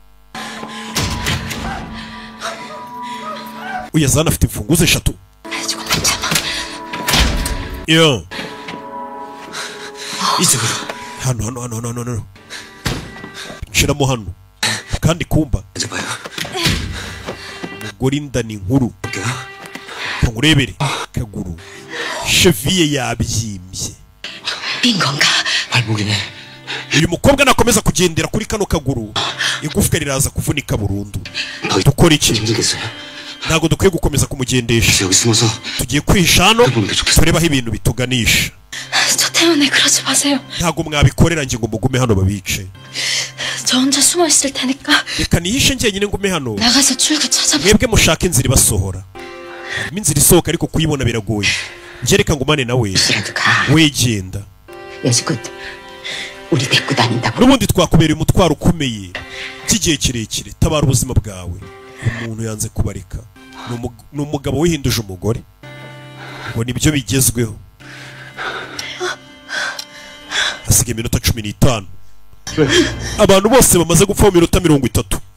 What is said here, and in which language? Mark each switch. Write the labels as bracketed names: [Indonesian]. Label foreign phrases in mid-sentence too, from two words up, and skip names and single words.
[Kinyarwanda] uyazana afite imfunguzo 3 yo hano nshiramo hano kandi kumba umugore inda ni nkuru ngurebere kaguru cheville yabyimbye [Korean] bingonga 발목이네 [Kinyarwanda] uyu mukobwa nakomeza kugendera kuri kano kaguru igufwa riraza kuvunika burundu dukora iki ntago dukwiye gukomeza kumugendesha tugiye kwihisha hano turebaho ibintu bituganisha [Korean] 저 때문에 그러지 마세요. [Kinyarwanda] ntago mwabikorera ngingo mugume hano babice [Korean] 저 혼자 숨어 있을 테니까 [Kinyarwanda] reka nihishe njyenyine ngume hano [Korean] 나가서 출구 찾아보. [Kinyarwanda] mwebwe mushaka inzira ibasohora harimo inzira isohoka ariko kuyibona biragoye njye reka ngumane nawe wegenda [Korean] 여지껏 우리 데리고 다닌다고. [Kinyarwanda] n'ubundi twakubereye umutwaro ukomeye by'igihe kirekire tabara ubuzima bwawe umuntu yanze kubareka ni umugabo wihinduje umugore ngo nibyo bigezweho hasigaye iminota 15 abantu bose bamaze gupfa mu minota 30